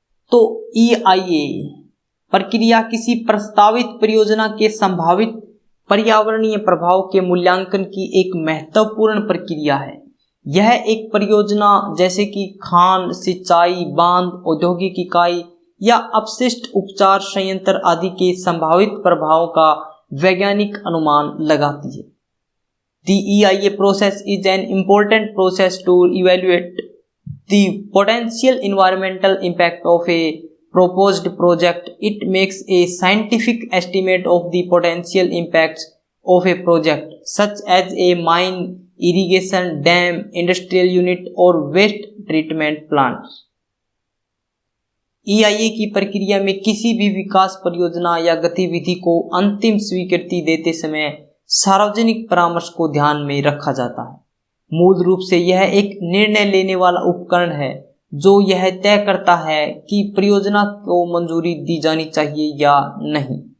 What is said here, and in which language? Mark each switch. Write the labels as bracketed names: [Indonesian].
[Hindi] तो EIA प्रक्रिया किसी प्रस्तावित परियोजना के संभावित पर्यावरणीय प्रभाव के मूल्यांकन की एक महत्वपूर्ण प्रक्रिया है। यह एक परियोजना जैसे कि खान, सिंचाई, बांध, औद्योगिक इकाई या अपशिष्ट उपचार संयंत्र आदि के संभावित प्रभावों का वैज्ञानिक अनुमान लगाती है। [English] The EIA process is an important process to evaluate the potential environmental impact of a proposed project. It makes a scientific estimate of the potential impacts of a project, such as a mine, irrigation dam, industrial unit [Hindi] और [English] waste treatment plants. [Hindi] EIA की प्रक्रिया में किसी भी विकास परियोजना या गतिविधि को अंतिम स्वीकृति देते समय सार्वजनिक परामर्श को ध्यान में रखा जाता है। मूल रूप से यह एक निर्णय लेने वाला उपकरण है जो यह तय करता है कि परियोजना को मंजूरी दी जानी चाहिए या नहीं।